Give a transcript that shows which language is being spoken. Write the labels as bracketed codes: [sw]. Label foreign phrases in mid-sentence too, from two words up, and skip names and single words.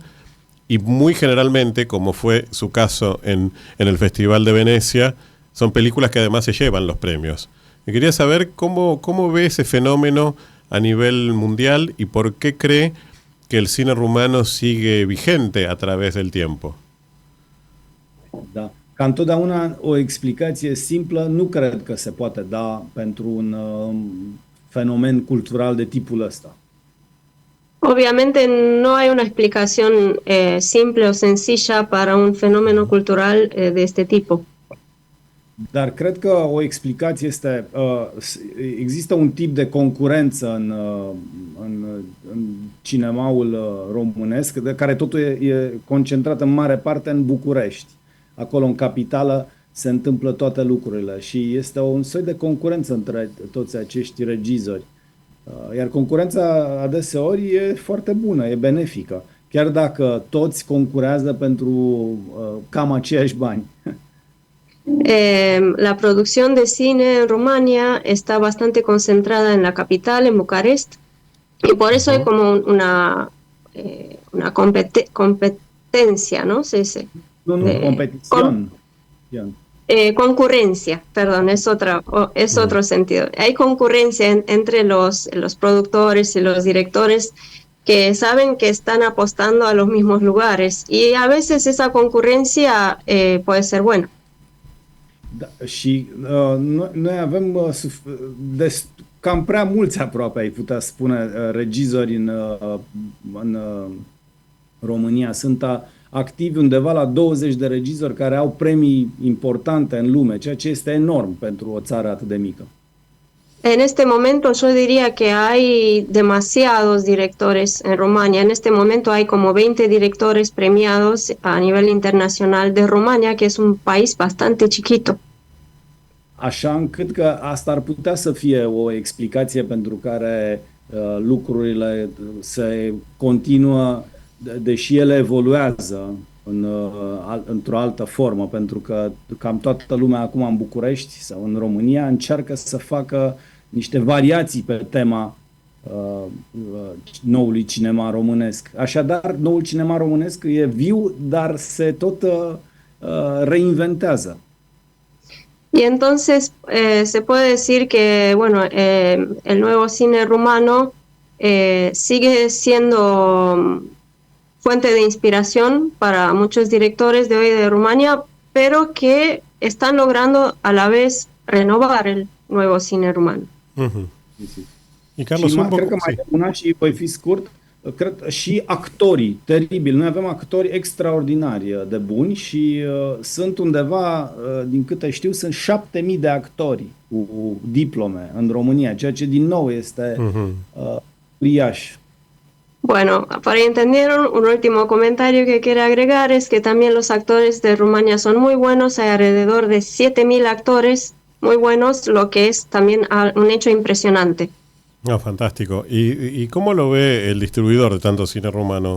[es] Y muy generalmente, como fue su caso en el Festival de Venecia, son películas que además se llevan los premios. Me quería saber cómo ve ese fenómeno a nivel mundial y por qué cree que el cine rumano sigue vigente a través del tiempo. [ro] Da. Ca întotdeauna o explicație simplă nu cred că se poate da pentru un fenomen cultural de tipul ăsta. [es] Obviamente no hay una explicación simple o sencilla para un fenómeno cultural de este tipo. [ro] Dar cred că o explicație este, există un tip de concurență în cinemaul românesc, de care totul e concentrat în mare parte în București. acolo în capitală se întâmplă toate lucrurile și este un soi de concurență între toți acești regizori. Iar concurența adeseori e foarte bună, e benefică, chiar dacă toți concurează pentru cam aceiași bani. [es] La producción de cine en Rumania está bastante concentrada en la capital, en Bucarest, y por eso hay como una competencia, ¿no? Competición. Concurrencia, perdón, es otro sentido. Hay concurrencia entre los productores y los directores que saben que están apostando a los mismos lugares y a veces esa concurrencia puede ser buena. [ro] Da, și noi avem cam prea mulți aproape, ai putea spune, regizori în România. Sunt activi undeva la 20 de regizori care au premii importante în lume, ceea ce este enorm pentru o țară atât de mică. [es] En este momento yo diría que hay demasiados directores en Rumania. En este momento hay como 20 directores premiados a nivel internacional de Rumania, que es un país bastante chiquito. [ro] Așa încât că asta ar putea să fie o explicație pentru care lucrurile se continuă, deși ele evoluează într-o altă formă, pentru că cam toată lumea acum în București sau în România încearcă să facă niște variații pe tema noului cinema românesc. Așadar, noul cinema românesc e viu, dar se tot reinventează. [es] Y entonces se puede decir que, bueno, el nuevo cine rumano sigue siendo fuente de inspiración para muchos directores de hoy de Rumania, pero que están logrando a la vez renovar el nuevo cine rumano. Uh-huh. Y Carlos, [ro] și cred că mai una și voi fi scurt, cred și actorii teribili. Noi avem actori extraordinari de buni și sunt undeva, din câte știu, sunt 7.000 de actori cu diplome în România, ceea ce din nou este uriaș. [es] Bueno, para entender un último comentario que quiero agregar es que también los actores de Rumania son muy buenos, hay alrededor de 7.000 actores muy buenos, lo que es también un hecho impresionante. Ah, fantástico. ¿Y cómo lo ve el distribuidor de tanto cine rumano?